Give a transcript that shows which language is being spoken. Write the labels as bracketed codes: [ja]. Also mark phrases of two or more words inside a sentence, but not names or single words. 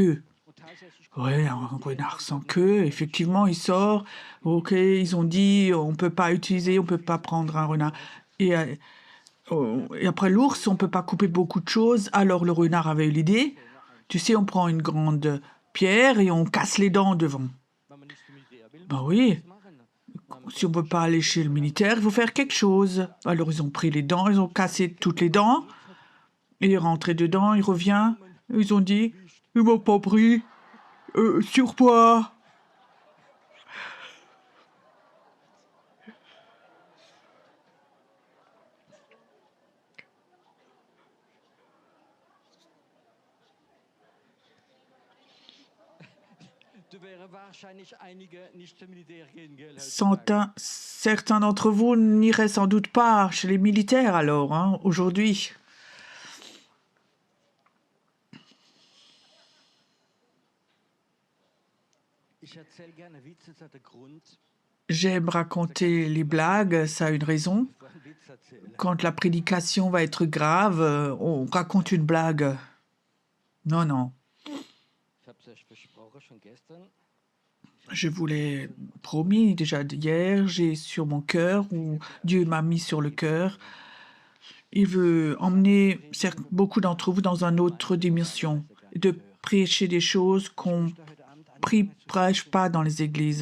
[fr] » Ouais, un renard sans queue, effectivement, il sort. Ok, ils ont dit « On peut pas utiliser, on peut pas prendre un renard. » Et après l'ours, on peut pas couper beaucoup de choses. Alors le renard avait eu l'idée. Tu sais, on prend une grande pierre et on casse les dents devant. [de] wenn man nicht zum Militär will, [fr] Ben [de] muss [fr] oui, [de] man das machen. [fr] si on peut pas aller chez le militaire, il faut faire quelque chose. Alors ils ont pris les dents, ils ont cassé toutes les dents. Il est rentré dedans, il revient. Ils ont dit « Ils m'ont pas pris. Surpoids. » [de] Da wären wahrscheinlich einige nicht zum Militär gehen, gell? [fr] Certains d'entre vous n'iraient sans doute pas chez les militaires alors, hein, aujourd'hui. [de] Ich erzähle gerne Witze, das hat einen Grund. [fr] J'aime raconter les blagues, ça a une raison. [de] Ich will einen Witz erzählen. [fr] Quand la prédication va être grave, on raconte une blague. Non, non. [de] Ich habe es euch versprochen, schon gestern. [fr] Je vous l'ai promis déjà hier, j'ai sur mon cœur, ou Dieu m'a mis sur le cœur. Il veut emmener beaucoup d'entre vous dans une autre dimension, de prêcher des choses qu'on ne prêche pas dans les églises.